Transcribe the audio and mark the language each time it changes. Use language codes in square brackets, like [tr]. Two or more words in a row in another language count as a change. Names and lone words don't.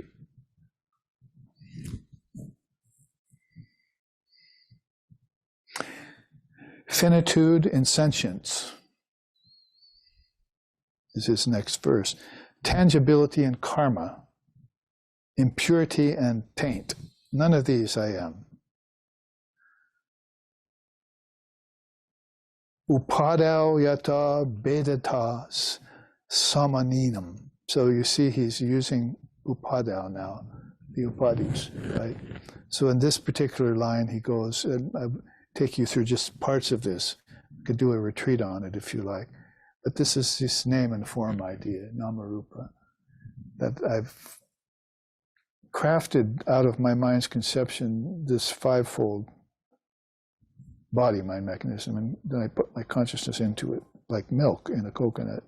[en] Finitude and sentience is his next verse. Tangibility and karma, impurity and taint. None of these I am. [sa] Upadau yata bedatas samaninam. [en] So you see he's using upadau now, the upadis, right? So in this particular line he goes, and I'll take you through just parts of this. You could do a retreat on it if you like. But this is this name and form idea, namarupa, that I've crafted out of my mind's conception, this 5-fold body-mind mechanism, and then I put my consciousness into it, like milk in a coconut.